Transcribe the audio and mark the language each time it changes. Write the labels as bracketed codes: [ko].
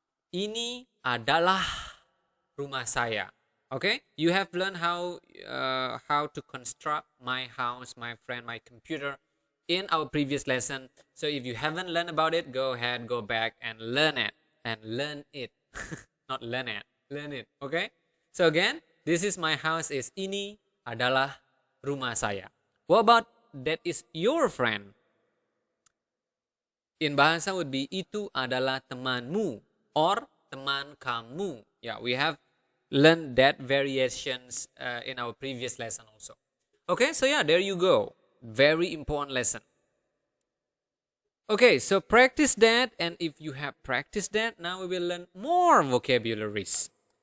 [id] Ini adalah rumah saya. Okay? [en] You have learned how to construct my house, my friend, my computer in our previous lesson. So if you haven't learned about it, go ahead, go back and learn it. And learn it. Not learn it. Learn it. Okay? So again, this is my house is [id] ini adalah rumah saya. [en] What about that is your friend? In Bahasa would be [id] itu adalah temanmu [en] or [id] teman kamu. [en] Yeah, we have learned that variations in our previous lesson also. Okay, so yeah, there you go. Very important lesson. Okay, so practice that, and if you have practiced that, now we will learn more vocabularies.